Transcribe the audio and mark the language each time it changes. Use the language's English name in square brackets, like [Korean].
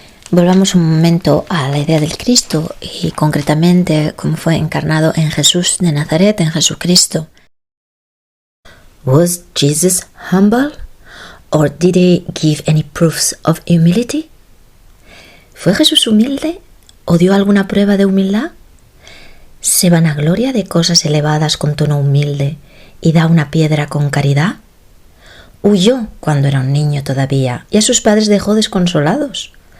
[Spanish] Volvamos un momento a la idea del Cristo y concretamente cómo fue encarnado en Jesús de Nazaret, en Jesucristo. [English] Was Jesus humble? Or did he give any proofs of humility? [Spanish] ¿Fue Jesús humilde o dio alguna prueba de humildad? ¿Se vanagloria de cosas elevadas con tono humilde y da una piedra con caridad? Huyó cuando era un niño todavía y a sus padres dejó desconsolados.